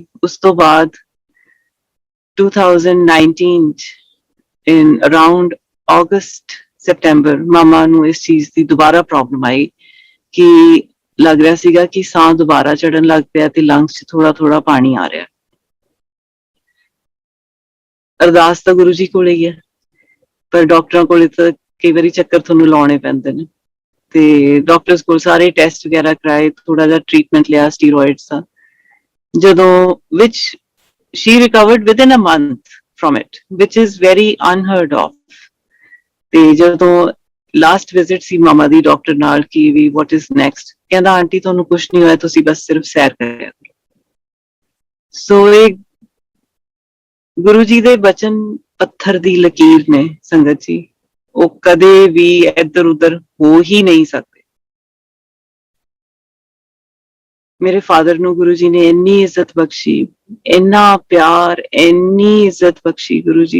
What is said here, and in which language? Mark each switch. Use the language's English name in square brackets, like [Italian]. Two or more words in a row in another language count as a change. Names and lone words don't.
[Punjabi] ਉਸ ਤੋਂ ਬਾਅਦ 2019 ਚ [English] in around August, September, [Punjabi] ਮਾਮਾ ਨੂੰ ਇਸ ਚੀਜ਼ ਦੀ ਦੁਬਾਰਾ ਪ੍ਰੋਬਲਮ ਆਈ ਕਿ ਲੱਗ ਰਿਹਾ ਸੀਗਾ ਕਿ ਸਾਹ ਦੁਬਾਰਾ ਚੜਨ ਲੱਗ ਪਿਆ ਤੇ ਲੰਗਸ ਚ ਥੋੜਾ ਥੋੜਾ ਪਾਣੀ ਆ ਰਿਹਾ। ਅਰਦਾਸ ਤਾਂ ਗੁਰੂ ਜੀ ਕੋਲੇ ਹੀ ਹੈ, ਪਰ ਡਾਕਟਰਾਂ ਕੋਲੇ ਤਾਂ ਕਈ ਵਾਰੀ ਚੱਕਰ ਤੁਹਾਨੂੰ ਲਾਉਣੇ ਪੈਂਦੇ ਨੇ। ਤੇ ਡਾਕਟਰਸ ਕੋਲ ਸਾਰੇ ਟੈਸਟ ਵਗੈਰਾ ਕਰਾਏ, ਥੋੜਾ ਜਿਹਾ ਟ੍ਰੀਟਮੈਂਟ ਲਿਆ ਸਟੀਰੋਇਡਸ ਦਾ, ਜਦੋਂ [English] which she recovered within a month from it, which is very unheard of। [Punjabi] ਤੇ ਜਦੋਂ [English] last visit [Punjabi] ਸੀ ਮਾਮਾ ਦੀ ਡਾਕਟਰ ਨਾਲ ਕਿ ਵੀ [English] what is next, [Punjabi] ਕਹਿੰਦਾ ਆਂਟੀ ਤੁਹਾਨੂੰ ਕੁਛ ਨਹੀਂ ਹੋਇਆ, ਤੁਸੀਂ ਬਸ ਸਿਰਫ ਸੈਰ ਕਰਿਆ ਕਰੋ। ਸੋ ਇਹ ਗੁਰੂ ਜੀ ਦੇ ਬਚਨ ਪੱਥਰ ਦੀ ਲਕੀਰ ਨੇ ਸੰਗਤ ਜੀ, ਉਹ ਕਦੇ ਵੀ ਇੱਧਰ ਉੱਧਰ ਹੋ ਹੀ ਨਹੀਂ ਸਕਦੇ। ਮੇਰੇ ਫਾਦਰ ਨੂੰ ਗੁਰੂ ਜੀ ਨੇ ਇੰਨੀ ਇੱਜ਼ਤ ਬਖਸ਼ੀ, ਇੰਨਾ ਪਿਆਰ, ਇੰਨੀ ਇੱਜ਼ਤ ਬਖਸ਼ੀ ਗੁਰੂ ਜੀ।